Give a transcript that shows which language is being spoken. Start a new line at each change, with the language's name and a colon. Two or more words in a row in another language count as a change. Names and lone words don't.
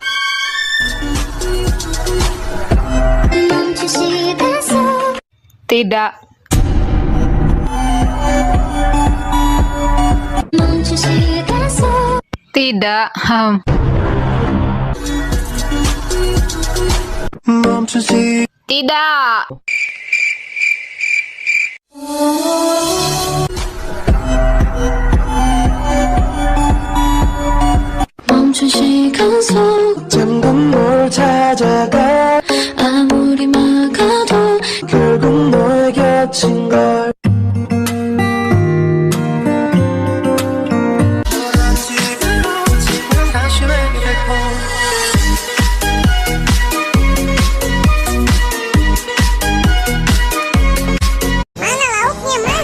Indonesian: Tidak. Tidak. Tidak.
Korean: 멈춘 시간 속 잠깐 널 찾아가 아무리 막아도 결국 너의 곁인 걸
Indonesian: Mana lauknya mas?